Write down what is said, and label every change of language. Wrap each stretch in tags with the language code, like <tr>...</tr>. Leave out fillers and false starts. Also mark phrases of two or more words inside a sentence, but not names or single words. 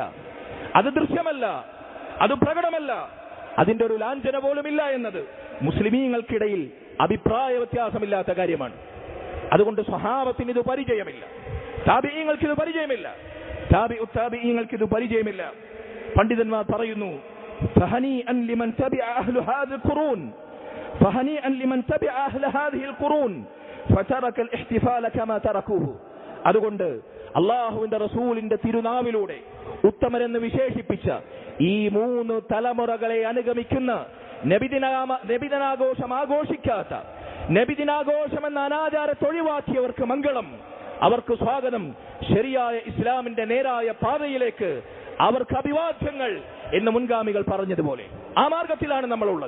<ml>അത് ദൃശ്യമല്ല, അത് പ്രകടമല്ല, അതിന്റെ ഒരു ലാഞ്ചന പോലുമില്ല എന്നത് മുസ്ലിമീങ്ങൾക്കിടയിൽ അഭിപ്രായ വ്യത്യാസമില്ലാത്ത കാര്യമാണ്. അതുകൊണ്ട് സ്വഹാബത്തിന് ഇത് പരിചയമില്ല, താബിഈങ്ങൾക്ക് ഇത് പരിചയമില്ല, താബിഈങ്ങൾക്ക് ഇത് പരിചയമില്ല. പണ്ഡിതന്മാർ പറയുന്നു,</ml> <ar>فهنيئا لمن تبع أهل هذه القرون فهنيئا لمن تبع أهل هذه القرون فترك الاحتفال كما تركوه.</ar> <ml>അതുകൊണ്ട് അല്ലാഹുവിന്റെ റസൂലിന്റെ തിരുനാവിലൂടെ ഉത്തമരെന്ന് വിശേഷിപ്പിച്ച ഈ മൂന്ന് തലമുറകളെ അനുഗമിക്കുന്ന, നബിദിനാഘോഷം ആഘോഷിക്കാത്ത, നബിദിനാഘോഷം എന്ന അനാചാരത്തെ ഒഴിവാക്കിയവർക്ക് മംഗളം, അവർക്ക് സ്വാഗതം, ശരിയായ ഇസ്ലാമിന്റെ നേരായ പാതയിലേക്ക് അവർക്ക് അഭിവാദ്യങ്ങൾ എന്ന് മുൻഗാമികൾ പറഞ്ഞതുപോലെ ആ മാർഗത്തിലാണ് നമ്മൾ ഉള്ളത്.</ml>